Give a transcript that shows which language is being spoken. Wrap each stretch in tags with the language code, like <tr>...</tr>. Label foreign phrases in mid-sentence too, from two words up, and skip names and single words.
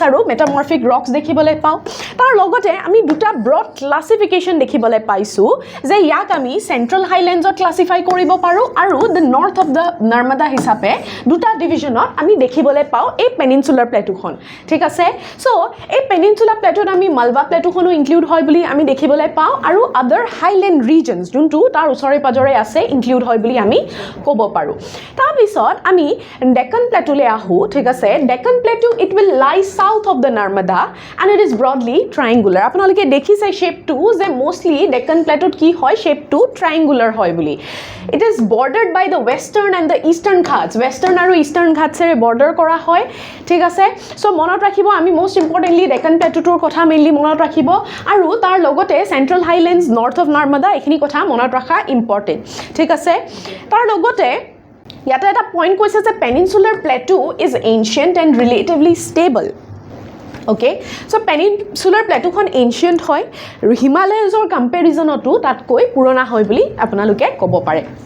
<as>আৰু</as> <en>metamorphic rocks</en> <as>দেখিবলৈ পাওঁ তাৰ লগতে আমি দুটা</as> <en>broad classification</en> <as>দেখিবলৈ পাইছো যে ইয়াক আমি</as> <en>central highlands</en> <as>ক্লাছিফাই কৰিব পাৰো আৰু</as> <en>the north of the Narmada</en> <as>হিচাপে দুটা ডিভিজনত আমি দেখিবলৈ পাওঁ এই</as> <en>peninsular plateau</en> <as>ঠিক আছে সো এই</as> <en>peninsular plateau</en> <as>আমি মালৱা প্লেটুখনো ইনক্লুড হয় বুলি আমি দেখিবলৈ পাওঁ আৰু</as> <en>other highland regions</en> <as>যোনটো তাৰ ওচৰে পাজৰে আছে ইনক্লুড হয় বুলি আমি ক'ব পাৰোঁ তাৰপিছত আমি ডেকান প্লেটুলৈ আহোঁ ঠিক আছে ডেকান প্লেটু ইট</as> <en>will lie south of the Narmada and it is broadly triangular</en> <as>আপোনালোকে দেখিছে শ্বেপটো যে মোষ্টলি ডেকান প্লেটুত কি হয় শ্বেপটো ট্ৰাইংগুলাৰ হয় বুলি</as> <en>it is bordered by the western and the eastern Ghats</en> <as>ৱেষ্টাৰ্ণ আৰু ইষ্টাৰ্ণ ঘাটছেৰে বৰ্ডাৰ কৰা হয় ঠিক আছে চ' মনত ৰাখিব আমি</as> <en>most importantly</en> <as>ডেকান প্লেটুটোৰ কথা মেইনলি মনত ৰাখিব আৰু তাৰ লগতে</as> <en>central highlands north of Narmada</en> <as>এইখিনি কথা মনত ৰখা ইম্পৰ্টেণ্ট ঠিক আছে তাৰ লগতে ইয়াতে এটা পইণ্ট কৈছে যে</as> <en>peninsular plateau is ancient and relatively stable okay</en> <as>চ'</as> <en>peninsular plateau</en> <as>এনচিয়েণ্ট হয় হিমালয়াজৰ কম্পেৰিজনতো তাতকৈ পুৰণা হয় বুলি আপোনালোকে ক'ব পাৰে</as>